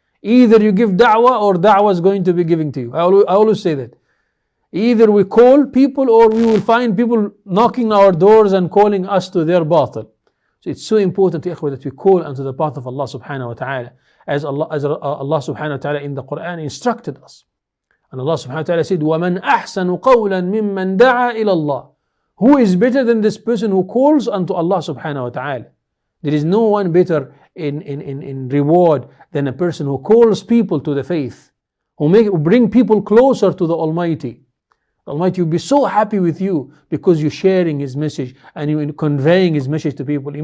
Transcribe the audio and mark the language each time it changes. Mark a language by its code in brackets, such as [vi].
[en] Either you give da'wah or da'wah is going to be giving to you. I always say that. Either we call people or we will find people knocking our doors and calling us to their batil. So it's so important, ikhwah, that we call unto the path of Allah subhanahu wa ta'ala, as Allah subhanahu wa ta'ala in the Quran instructed us. [ar] And Allah subhanahu wa ta'ala said, وَمَنْ أَحْسَنُ قَوْلًا مِمَّنْ دَعَى إِلَى اللَّهِ. [en] Who is better than this person who calls unto Allah subhanahu wa ta'ala? There is no one better in reward than a person who calls people to the faith, who bring people closer to the Almighty. The Almighty will be so happy with you because you're sharing His message and you're conveying His message to people.